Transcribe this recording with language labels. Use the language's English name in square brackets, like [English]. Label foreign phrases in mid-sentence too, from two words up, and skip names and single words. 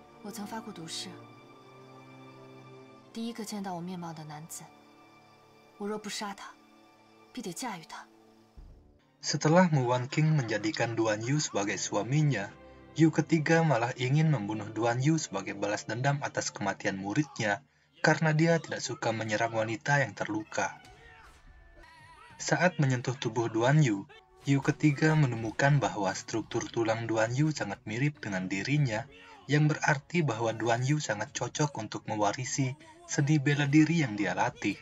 [Chinese] 我曾发过毒誓，第一个见到我面貌的男子，我若不杀他，必得驾驭他。 [Indonesian] Setelah Muwan King menjadikan Duan Yu sebagai suaminya, Yu ketiga malah ingin membunuh Duan Yu sebagai balas dendam atas kematian muridnya karena dia tidak suka menyerang wanita yang terluka. Saat menyentuh tubuh Duan Yu, Yu ketiga menemukan bahwa struktur tulang Duan Yu sangat mirip dengan dirinya, yang berarti bahwa Duan Yu sangat cocok untuk mewarisi seni bela diri yang dia latih.